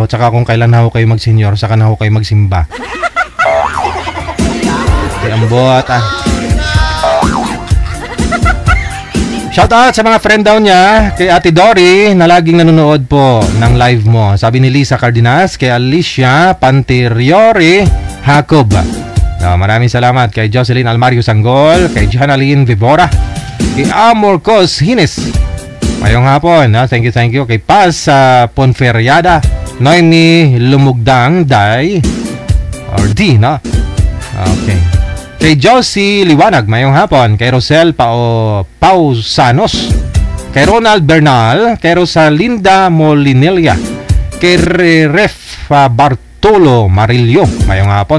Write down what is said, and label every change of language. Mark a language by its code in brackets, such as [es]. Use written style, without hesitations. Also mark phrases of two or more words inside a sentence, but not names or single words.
[tl] Tsaka kung kailan ako kayo mag-senior, saka na ako kayo magsimba. Ay, ambot [en] Shout out [tl] sa mga friend daw niya, kay Ate Dory na laging nanonood po ng live mo. Sabi ni Lisa Cardenas, kay Alicia Panteriore Jacob. Maraming salamat kay Jocelyn Almario Sanggol, kay Janaline Vivora, kay Amor Cos Hines. [hil] Mayong hapon, [en] thank you. [tl] Kay Paz Ponferiada, Noemi Lumugdang Day, or D, no? Okay. Kay Josie Liwanag, [hil] mayong hapon. [tl] Kay Rosel Pausanos, kay Ronald Bernal, kay Rosalinda Molinelia, kay Ref Bartolo Marillo, [hil] mayong hapon.